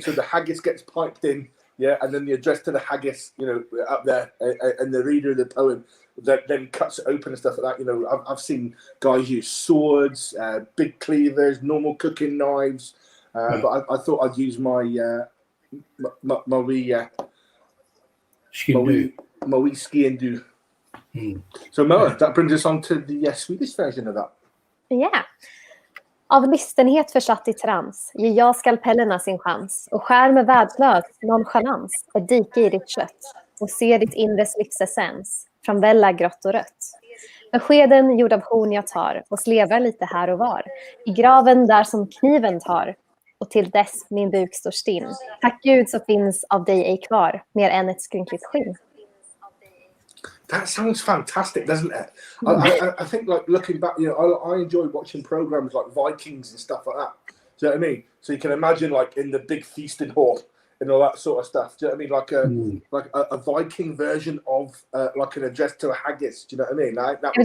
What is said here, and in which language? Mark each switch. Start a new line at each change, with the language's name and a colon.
English: So the haggis gets piped in, yeah, and then the address to the haggis, you know, up there, and the reader of the poem that then cuts it open and stuff like that. You know, I've seen guys use swords, big cleavers, normal cooking knives, but I thought I'd use my wee ski and do. Så Moa, that brings us on to the Swedish version of that.
Swedish: Ja. Av listenhet försatt i trans ger jag skalpellerna sin chans och skär med världslös nonchalans ett dike i ditt kött och ser ditt inres livsessens framvälla grått och rött. Med skeden gjord av horn jag tar och slevar lite här och var i graven där som kniven tar och till dess min buk står stinn. Tack Gud så finns av dig ej kvar mer än ett skrynkligt skinn.
English: That sounds fantastic, doesn't it? I think, like, looking back, you know, I enjoy watching programs like Vikings and stuff like that. Do you know what I mean? So you can imagine, like, in the big feasting hall and all that sort of stuff. Do you know what I mean? Like a Viking version of like an address to a haggis. Do you know what I mean?